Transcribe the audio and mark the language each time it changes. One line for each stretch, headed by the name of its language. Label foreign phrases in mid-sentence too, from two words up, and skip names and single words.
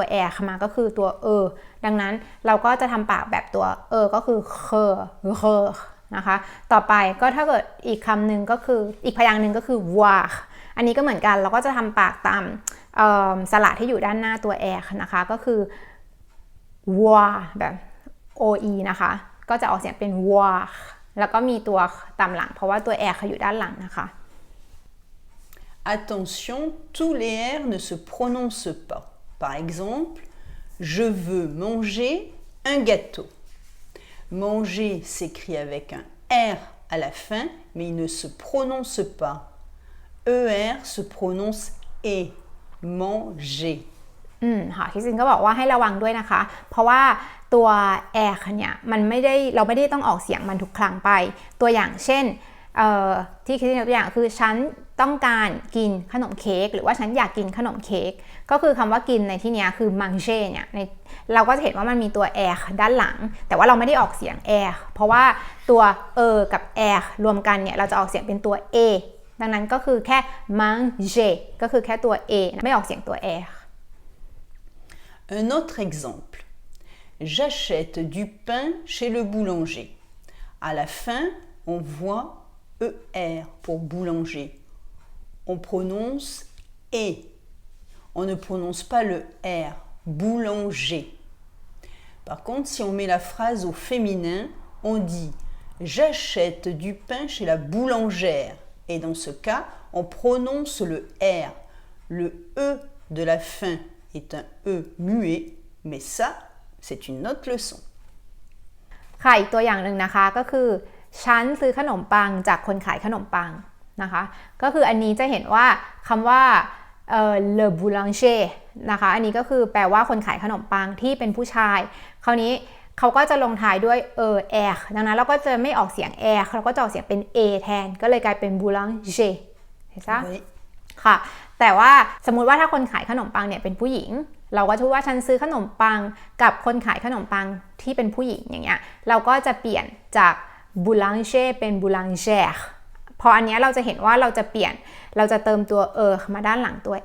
Thai: แอร์มาก็คือตัวดังนั้นเราก็จะทำปากแบบตัวก็คือเคนะคะต่อไปก็ถ้าเกิดอีกคำหนึ่งก็คืออีกพยางค์หนึ่งก็คือ voir อันนี้ก็เหมือนกันเราก็จะทำปากตามสระที่อยู่ด้านหน้าตัวแอร์นะคะก็คือ voir แบบ oe นะคะก็จะออกเสียงเป็น voir แล้วก็มีตัวตามหลังเพราะว่าตัวแอร์เขาอยู่ด้านหลังนะคะ
French: Attention, tous les R ne se prononcent pas. Par exemple, je veux manger un gâteau. Manger s'écrit avec un R à la fin, mais il ne se prononce pas. ER se prononce E. Manger.
Thai: ค่ะคริสตินก็บอกว่าให้ระวังด้วยนะคะเพราะว่าตัว R เนี่ยเราไม่ได้ต้องออกเสียงมันทุกครั้งไป ตัวอย่างเช่นที่คริสตินยกตัวอย่างคือฉันต้องการกินขนมเค้กหรือว่าฉันอยากกินขนมเค้กก็คือคำว่ากินในที่นี้คือ manger เนี่ยเราก็จะเห็นว่ามันมีตัว r ด้านหลังแต่ว่าเราไม่ได้ออกเสียง r เพราะว่าตัวกับ r รวมกันเนี่ยเราจะออกเสียงเป็นตัว a ดังนั้นก็คือแค่ manger ก็คือแค่ตัว a ไม่ออกเสียงตัว r
French: Un autre exemple. J'achète du pain chez le boulanger. À la fin, on voit ER pour boulanger. On prononce E. On ne prononce pas le R. Boulanger. Par contre, si on met la phrase au féminin, on dit j'achète du pain chez la boulangère. Et dans ce cas, on prononce le R. Le E de la fin est un E muet, mais ça, c'est une autre leçon.
Thai: ค่ะอีกตัวอย่างหนึ่งนะคะก็คือฉันซื้อขนมปังจากคนขายขนมปังนะคะก็คืออันนี้จะเห็นว่าคำว่า
French: le boulanger
Thai: นะคะอันนี้ก็คือแปลว่าคนขายขนมปังที่เป็นผู้ชายคราวนี้เขาก็จะลงท้ายด้วยr ดังนั้นเราก็จะไม่ออกเสียง r เราก็จะออกเสียงเป็น a แทนก็เลยกลายเป็น boulanger เห็นไหมค่ะแต่ว่า สมมุติว่าถ้าคนขายขนมปังเนี่ยเป็นผู้หญิงเราก็พูดว่าฉันซื้อขนมปังกับคนขายขนมปังที่เป็นผู้หญิงอย่างเงี้ยเราก็จะเปลี่ยนจาก boulanger เป็น boulangère พออันนี้เราจะเห็นว่าเราจะเปลี่ยนเราจะเติมตัวมาด้านหลังตัว